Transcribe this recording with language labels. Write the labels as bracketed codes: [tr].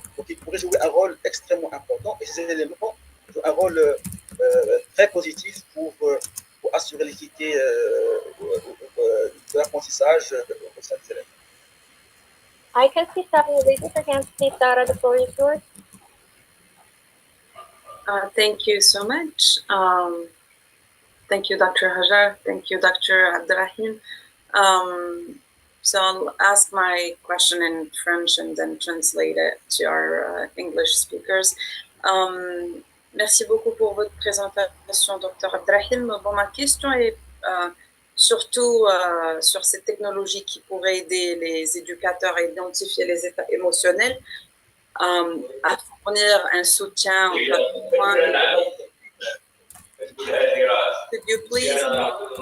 [fr] Donc, il pourrait jouer un rôle extrêmement important et ces éléments jouent un rôle très positif pour assurer l'équité de l'apprentissage au sein des élèves. [en] I can see Sarah raising her hand. Please, Sarah, the floor is yours. Thank you so much. Thank you, Dr. Hajar. Thank you, Dr. Abderrahim. So I'll ask my question in French and then translate it to our English speakers. [fr] Merci beaucoup pour votre présentation, Dr. Abderrahim. Bon, ma question est surtout sur ces technologies qui pourraient aider les éducateurs à identifier les états émotionnels, à fournir un soutien en cas de besoin. [en] Could you please your mic?